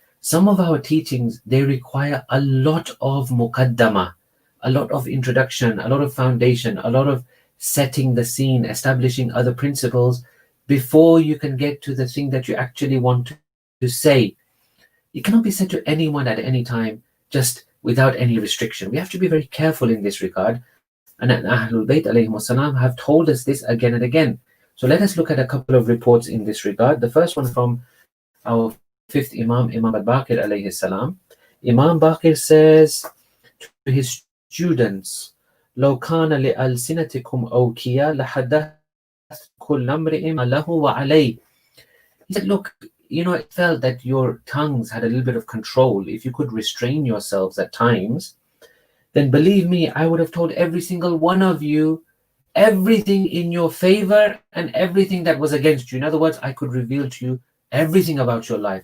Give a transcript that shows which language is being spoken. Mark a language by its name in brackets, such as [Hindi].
[English] Some of our teachings, they require a lot of muqaddama, a lot of introduction, a lot of foundation, a lot of setting the scene, establishing other principles before you can get to the thing that you actually want to say. It cannot be said to anyone at any time, just without any restriction. We have to be very careful in this regard. And Ahlul Bayt alayhim salam have told us this again and again. So let us look at a couple of reports in this regard. The first one from our fifth Imam, Imam al-Baqir alayhi salam. Imam Baqir says to his students, [Arabic] لو كان لألسنتكم أوكيا لحدثت كل امرئ له وعليه. [English] He said, look, it felt that your tongues had a little bit of control. If you could restrain yourselves at times, then believe me, I would have told every single one of you everything in your favor and everything that was against you. In other words, I could reveal to you everything about your life.